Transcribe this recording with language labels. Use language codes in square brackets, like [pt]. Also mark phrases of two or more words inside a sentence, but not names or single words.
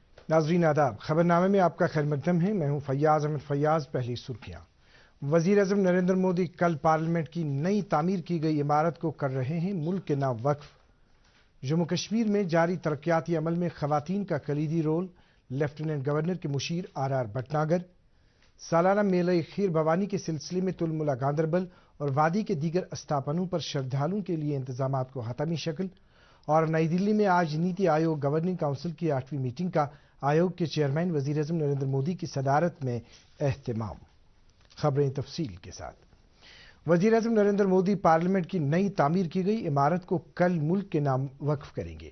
[ur] ناظرین آداب، خبرنامے میں آپ کا خیر مقدم ہے۔ میں ہوں فیاض احمد فیاض۔ پہلی سرخیاں۔ وزیر اعظم نریندر مودی کل پارلیمنٹ کی نئی تعمیر کی گئی عمارت کو کر رہے ہیں ملک کے نام وقف۔ جموں کشمیر میں جاری ترقیاتی عمل میں خواتین کا کلیدی رول، لیفٹیننٹ گورنر کے مشیر آر بھٹناگر۔ سالانہ میلہ خیر بھوانی کے سلسلے میں تلملہ گاندربل اور وادی کے دیگر استاپنوں پر شردھالوں کے لیے انتظامات کو حتمی شکل۔ اور نئی دلی میں آج نیتی آیوگ گورننگ کونسل کی 8ویں میٹنگ کا آیوگ کے چیئرمین وزیر اعظم نریندر مودی کی صدارت میں اہتمام۔ خبریں تفصیل کے ساتھ۔ وزیر اعظم نریندر مودی پارلیمنٹ کی نئی تعمیر کی گئی عمارت کو کل ملک کے نام وقف کریں گے۔